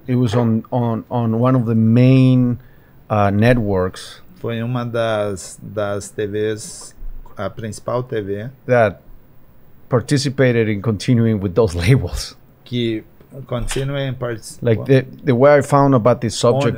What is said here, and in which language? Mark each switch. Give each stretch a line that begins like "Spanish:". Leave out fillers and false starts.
English: it was on one of the main networks
Portuguese: foi uma das TVs, a principal TV,
English: that participated in continuing with those labels.
Portuguese: que continua em participar.
English: Like the way I found about this subject